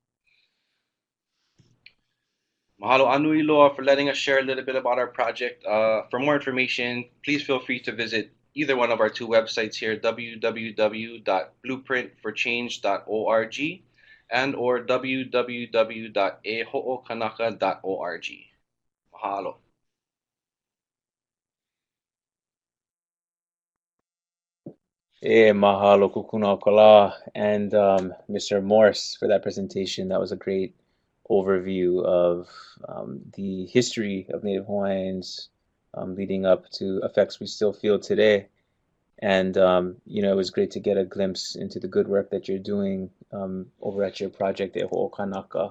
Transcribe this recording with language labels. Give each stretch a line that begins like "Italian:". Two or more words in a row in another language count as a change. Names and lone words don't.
Hawaiian: Mahalo a Nui Loa
English: for letting us share a little bit about our project. For more information, please feel free to visit either one of our two websites here, www.blueprintforchange.org and or www.eho'okanaka.org. Mahalo. Mahalo kukuna kala and Mr. Morse for that presentation. That was a great overview of the history of Native Hawaiians leading up to effects we still feel today. And, it was great to get a glimpse into the good work that you're doing over at your project at Ho'okanaka.